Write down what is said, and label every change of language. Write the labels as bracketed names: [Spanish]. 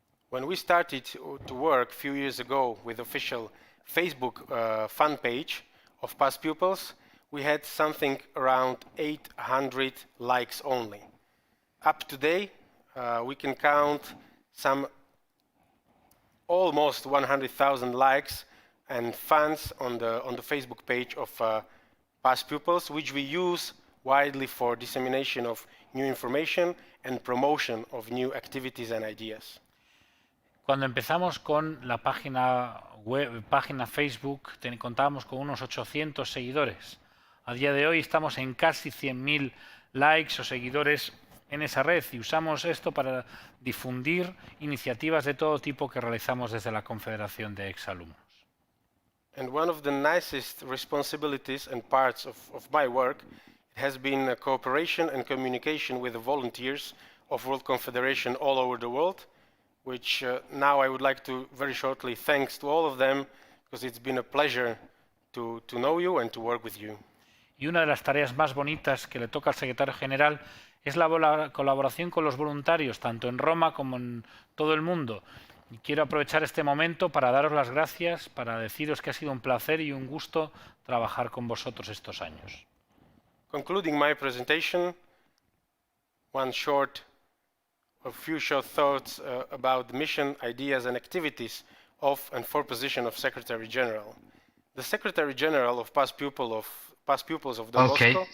[English] When we started to work a few years ago with official Facebook fan page of past pupils, we had something around 800 likes only. Up to today, we can count some almost 100,000 likes and fans on the Facebook page of past pupils, which we use widely for dissemination of new information and promotion of new activities and ideas. [Spanish] Cuando empezamos con la página Facebook, contábamos con unos 800 seguidores. A día de hoy estamos en casi 100.000 likes o seguidores en esa red y usamos esto para difundir iniciativas de todo tipo que realizamos desde la Confederación de Exalumnos. [English] And one of the nicest responsibilities and parts of my work has been cooperation and communication with the volunteers of World Confederation all over the world, which now I would like to very shortly thanks to all of them, because it's been a pleasure to know you and to work with you. [Spanish] Y una de las tareas más bonitas que le toca al secretario general es la colaboración con los voluntarios, tanto en Roma como en todo el mundo. Y quiero aprovechar este momento para daros las gracias, para deciros que ha sido un placer y un gusto trabajar con vosotros estos años. [English] Concluding my presentation, a few short thoughts about the mission, ideas and activities of and for position of Secretary General. The Secretary General of past pupils of Don Bosco.